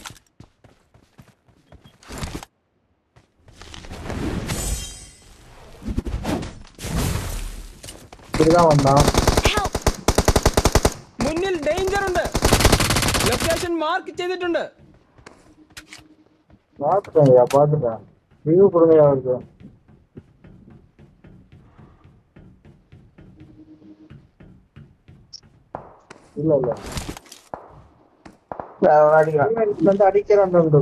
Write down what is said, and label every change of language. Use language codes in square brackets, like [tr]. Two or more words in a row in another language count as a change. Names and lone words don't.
[ta] இப்படிதான் வந்தான். [ml] മുന്നിൽ ഡേഞ്ചർ ഉണ്ട്. [en] location mark [ml] ചെയ്തിട്ടുണ്ട്. [ta] பாத்துட்டேன் பாத்துட்டேன். வியூ கொடுங்க அவருக்கு. இல்ல இல்ல அடிக்கிறான். அடிக்கிறான்.